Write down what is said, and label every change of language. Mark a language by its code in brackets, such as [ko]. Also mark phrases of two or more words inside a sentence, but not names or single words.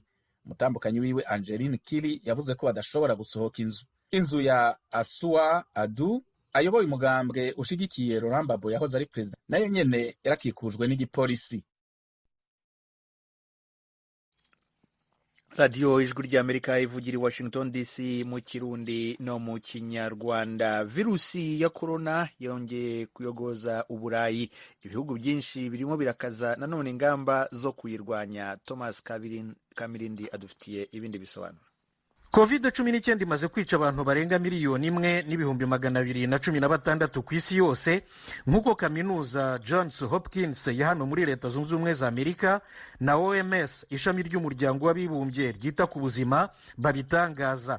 [rn] Umutambukanyi wiwe Angeline Kili yavuze ko badashobora gusohoka inzu ya Asua Adu ayoboye umugambwe ushigikiye Laurent Gbagbo yahoze ari perezida nayo nyene yarakikujwe n'igipolisi. [rw] radiyo ijwi ry'amerika ivugira i Washington DC mu kirundi no mu kinyarwanda. Virusi ya korona yongeye kuyogoza uburayi, ibihugu byinshi birimo birakaza nanone ingamba zo kuyirwanya. Thomas Kamirindi adufitiye ibindi bisobanuro. COVID-19 imaze kwica abantu barenga 1,216,016 ku isi yose, nk'uko kaminuza Johns Hopkins ya hano muri Leta Zunze Ubumwe za Amerika na OMS ishami ry'umuryango w'abibumbye ryita ku buzima babitangaza.